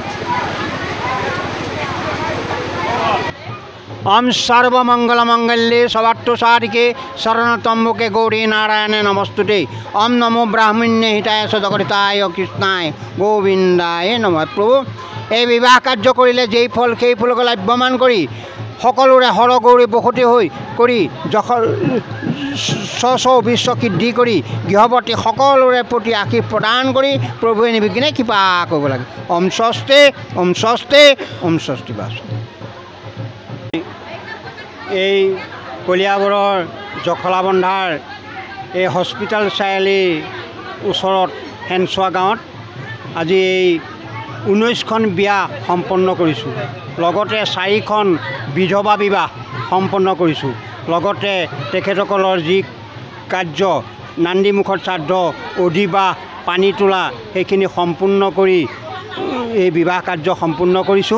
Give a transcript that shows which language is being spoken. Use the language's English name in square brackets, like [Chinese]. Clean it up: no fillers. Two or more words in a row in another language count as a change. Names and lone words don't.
[Sanskrit] ओम सर्वमंगल मंगल्ये सर्वार्थ साधिके शरणत्वम्बके गौरी नारायणे नमस्तुते। ओम नमो ब्राह्मण्य हिताय सदगताय कृष्णाय गोविंदाय नमः। [Assamese] प्रभु এই বিবাহ কাৰ্য কৰিলে যেই ফল সেই ফলক লাভ্যমান কৰি সকলোৰে হৰ গৌৰী বসতি হৈ কৰি স্ব বিশ্ব সিদ্ধি কৰি গৃহৱতী সকলোৰে প্ৰতি আশীষ প্ৰদান কৰি প্ৰভুৱে নিৰ্বিঘ্নে কৃপা কৰিব লাগে। [Sanskrit] ওম স্বস্তি ওম স্বস্তি ওম স্বস্তি বাস। [Assamese] এই কলিয়াবৰৰ জখলাবন্ধাৰ এই হস্পিটেল চাৰিআলিৰ ওচৰত হেনচোৱা গাঁৱত আজি এই 19খন বিয়া সম্পন্ন কৰিছোঁ, লগতে 4খন বিধৱা বিবাহ সম্পন্ন কৰিছোঁ, লগতে তেখেতসকলৰ যি কাৰ্য নান্দীমুখত শ্ৰাদ্ধ অধিবাহ পানী তোলা সেইখিনি সম্পূৰ্ণ কৰি এই বিবাহ কাৰ্য সম্পূৰ্ণ কৰিছোঁ।